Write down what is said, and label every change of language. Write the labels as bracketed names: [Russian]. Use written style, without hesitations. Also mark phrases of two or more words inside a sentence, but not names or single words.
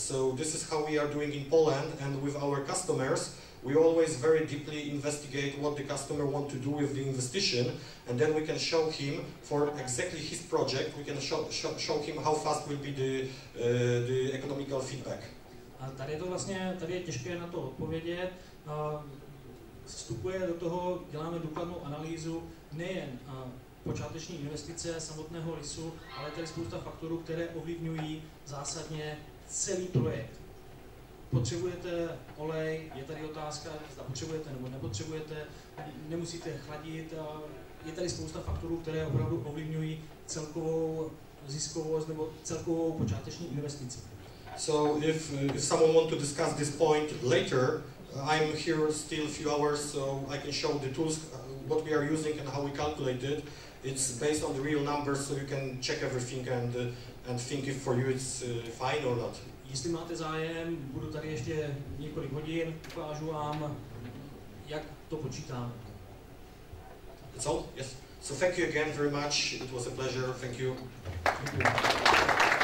[English] So this is how we are doing in Poland, and with our customers, we always very deeply investigate what the customer wants to do with the investition, and then we can show him for exactly his project, we can show him how fast will be the economical feedback. [Czech] A tady je to vlastně, tady je těžké na to odpovědět. Vstupuje do toho, děláme důkladnou analýzu nejen počáteční investice samotného lisu, ale tady spousta faktorů, které ovlivňují zásadně celý projekt. Potřebujete olej, je tady otázka, zda potřebujete nebo nepotřebujete, nemusíte chladit. Je tady spousta faktorů, které opravdu ovlivňují celkovou ziskovost nebo celkovou počáteční investici. [English] So if someone wants to discuss this point later, I'm here still a few hours, so I can show the tools, what we are using and how we calculate it. It's based on the real numbers, so you can check everything and think if for you it's fine or not. [Czech] Jestli máte zájem, budu tady ještě několik hodin, ukážu vám, jak to počítáme. [English] That's all? Yes. So thank you again very much. It was a pleasure. Thank you. [Czech] Děkuji.